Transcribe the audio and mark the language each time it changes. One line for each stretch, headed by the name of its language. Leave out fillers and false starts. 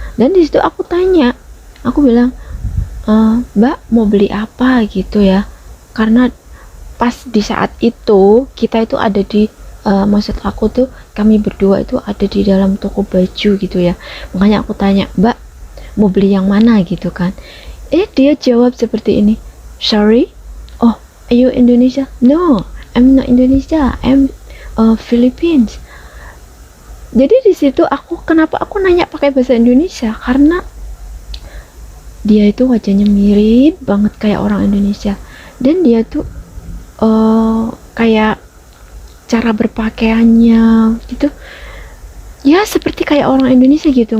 Indonesian: Dan di situ aku tanya, aku bilang, Mbak mau beli apa gitu ya? Karena pas di saat itu kita itu ada di maksud aku tuh kami berdua itu ada di dalam toko baju gitu ya. Makanya aku tanya, Mbak mau beli yang mana gitu kan.
English: Dia jawab seperti ini, sorry, oh, are you Indonesia? No, I'm not Indonesia, I'm Philippines.
Indonesian: Jadi di situ kenapa aku nanya pakai bahasa Indonesia, karena dia itu wajahnya mirip banget kayak orang Indonesia. Dan dia tuh kayak cara berpakaiannya gitu ya seperti kayak orang Indonesia gitu.